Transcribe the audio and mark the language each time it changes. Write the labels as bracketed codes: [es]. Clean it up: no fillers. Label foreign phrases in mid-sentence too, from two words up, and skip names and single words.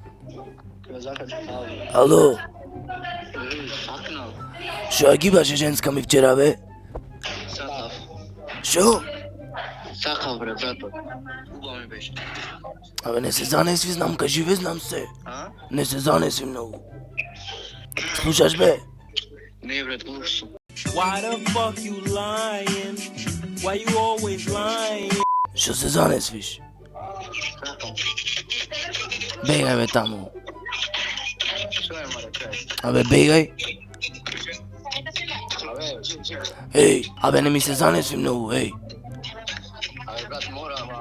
[mk] Шо ја гибаше женска ми вчера, бе? Сакав. Шо? Сакав, брат, затоа. Уба ми беше. Абе, не се занесви, знам кај живе, знам се. А? Не се занесви многу. Слушаш, бе? Не, брат, глух сум. [en] Why the fuck you lying? Why you always lying? [mk] Шо се занесвиш? Бегај, бе, таму. Што е, маре, кај? Абе, бегај. Абе, Абе, не ми се занесви многу, абе, брат, мора, ама.